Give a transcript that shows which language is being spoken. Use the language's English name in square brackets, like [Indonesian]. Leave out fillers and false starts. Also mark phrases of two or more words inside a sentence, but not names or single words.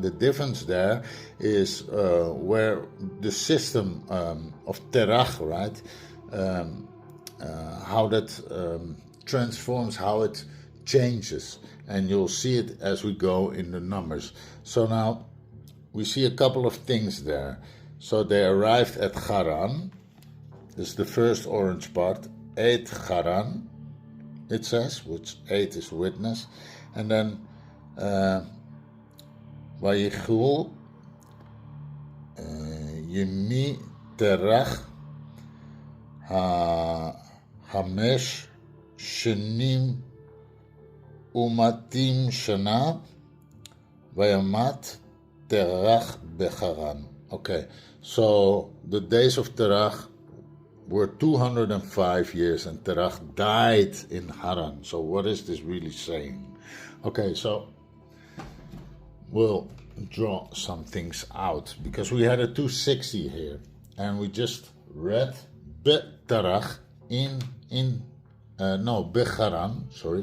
[English] The difference there is where the system of Terach, right, how that transforms, how it changes, and you'll see it as we go in the numbers. So now we see a couple of things there. So they arrived at Haran. This is the first orange part. 8 Haran, it says, which 8 is witness. And then [Hebrew] ויהיו ימי תרח חמש שנים ומאתים שנה וימת תרח בחרן. [English] Okay, so the days of Terach were 205 years, and Terach died in Haran. So what is this really saying? Okay, so we'll draw some things out, because we had a 260 here, and we just read [Hebrew] תרח בחרן, [English] sorry.